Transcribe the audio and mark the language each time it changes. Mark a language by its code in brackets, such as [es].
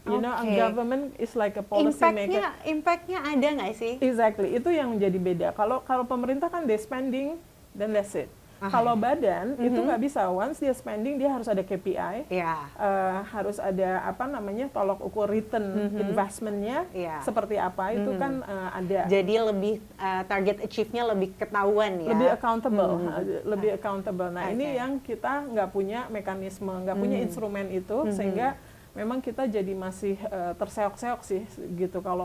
[en] You know, government is like a policy maker. [id] Impact-nya ada nggak sih? [en] Exactly, [id] itu yang menjadi beda. Kalau pemerintah kan [en] they spending, then that's it. [id] Kalau badan itu nggak bisa. Once dia spending, dia harus ada KPI, harus ada tolok ukur return investmentnya seperti apa itu kan ada. Jadi lebih target achieve-nya lebih ketahuan ya. Lebih accountable, lebih accountable. Nah ini yang kita nggak punya mekanisme, nggak punya instrumen itu sehingga memang kita jadi masih terseok-seok sih gitu.